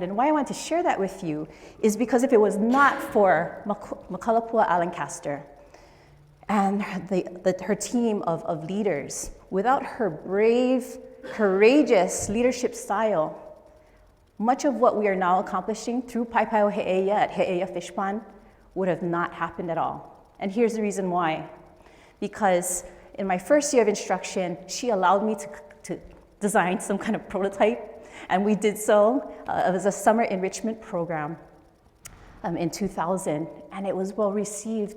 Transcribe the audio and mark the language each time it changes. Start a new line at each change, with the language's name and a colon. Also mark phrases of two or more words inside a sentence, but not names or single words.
English: And why I want to share that with you is because if it was not for Makalapua Alan-Castor and her team of leaders, without her brave, courageous leadership style, much of what we are now accomplishing through Paipao Heʻeia at Heʻeia Fishpond would have not happened at all. And here's the reason why. Because in my first year of instruction, she allowed me to design some kind of prototype. And we did so. It was a summer enrichment program in 2000, and it was well received.